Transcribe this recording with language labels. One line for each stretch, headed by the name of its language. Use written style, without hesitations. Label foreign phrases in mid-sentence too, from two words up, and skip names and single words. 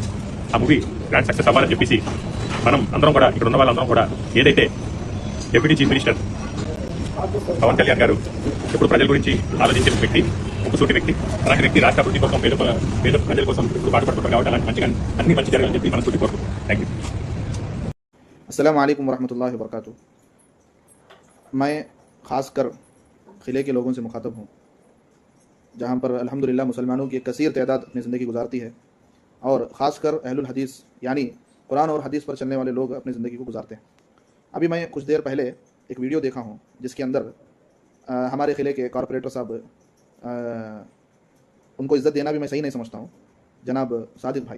Telugu: ఆ మూవీ
English: grand success
Telugu: అవ్వాలని చెప్పేసి మనం అందరం కూడా ఇక్కడ ఉన్న వాళ్ళందరం కూడా ఏదైతే
English: deputy chief minister
Telugu: పవన్ కళ్యాణ్ గారు ఇప్పుడు ప్రజల గురించి ఆలోచించిన వ్యక్తి, ముక్కుసూటి వ్యక్తి, అలాంటి వ్యక్తి రాష్ట్ర అభివృద్ధి కోసం పేద ప్రజల కోసం ఇప్పుడు పాటుపడుతున్నారు కాబట్టి అలాంటి మంచిగా అన్ని మంచి జరగాలని చెప్పి మనం సూటి కోరుకుంటున్నాం.
English: thank you.
Arabic: السلام عليكم ورحمة الله وبركاته.
Hindi: मैं ख़ासकर क़िले के लोगों से मुखातब हूँ, जहाँ पर अल्हम्दुलिल्लाह मुसलमानों की एक कसीर तादाद अपनी ज़िंदगी गुजारती है और ख़ासकर
Arabic: أهل الحديث
Hindi: यानी कुरान और हदीस पर चलने वाले लोग अपनी ज़िंदगी को गुजारते हैं। अभी मैं कुछ देर पहले एक वीडियो देखा हूँ जिसके अंदर हमारे क़िले के कॉरपोरेटर साहब, उनको इज़्ज़त देना भी मैं सही नहीं समझता हूँ, जनाब सादिक भाई।